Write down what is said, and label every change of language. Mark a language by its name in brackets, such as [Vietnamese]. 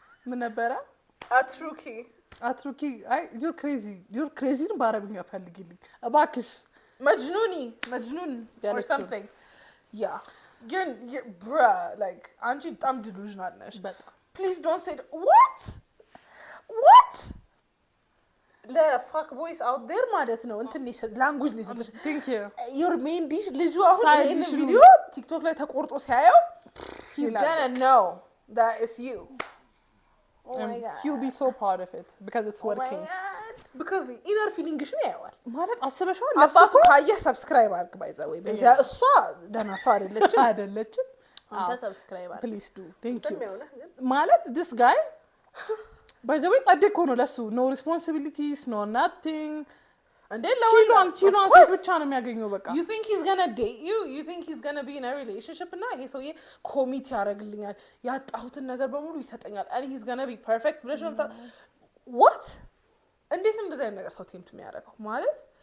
[Amharic] ምን ነበረ አትሩኪ አይ [English] you're crazy [Amharic] ነው በአረብኛ ፈልጊልኝ እባክሽ [English] መጅኑን or something yeah bruh like [Amharic] አንቺ በጣም [English] delusional ነሽ [Amharic] በጣም [English] please don't say what [Amharic] ለፋክ ቦይስ አውት ዴር ማለት ነው እንትን ላንጉጅ ነው ስለሽ [English] thank you your main dish [Amharic] ልጁ አሁን ይሄን ቪዲዮ ቲክቶክ ላይ ተቆርጦ ሲያየው [English] he's gonna know that it's you oh my god he'll be so proud of it because it's working because inner feeling [Amharic] ሽን ያያዋል ማለት አስበሽዋል አባቱ ካየ ሰብስክራይብ አድርግ ባይዛ ወይ በዚያ እሷ ደህና ሰው አይደለችም አንተ ሰብስክራይብ አድርግ [English] please do thank you ማለት this guy by the way [Amharic] ጸደቅ ሆኖ ለሱ [English] no responsibilities no nothing and [Amharic] ቺሏን ሴት ብቻ ነው የሚያገኘው በቃ [English] you think he's gonna date you think he's gonna be in a relationship [Amharic] እና ይሄ ሰውዬ ኮሚት ያደርግልኛል ያጣሁትን ነገር በሙሉ ይሰጠኛል and he's gonna be perfect ብለሽ ነው [English] what [Amharic] እንዴት እንደዚህ አይነት ነገር ሰው ቴምፕት የሚያደርገው ማለት